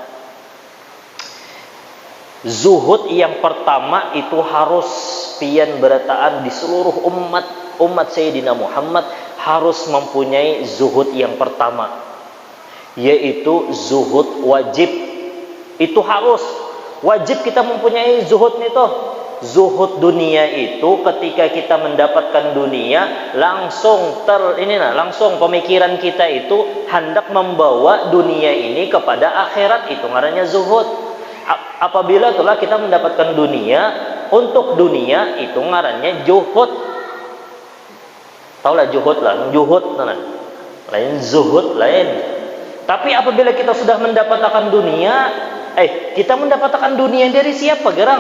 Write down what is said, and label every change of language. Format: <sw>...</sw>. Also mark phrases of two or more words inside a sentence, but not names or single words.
<id>Zuhud yang pertama itu harus pian berataan di seluruh umat Sayyidina Muhammad harus mempunyai zuhud yang pertama, yaitu zuhud wajib. Itu harus wajib kita mempunyai zuhud itu. Zuhud dunia itu ketika kita mendapatkan dunia langsung langsung pemikiran kita itu hendak membawa dunia ini kepada akhirat, itu ngarannya zuhud. Apabila telah kita mendapatkan dunia, untuk dunia itu ngarannya juhud. Taulah juhud lah, lain zuhud lain. Tapi apabila kita sudah mendapatkan dunia, kita mendapatkan dunia dari siapa gerang?</id>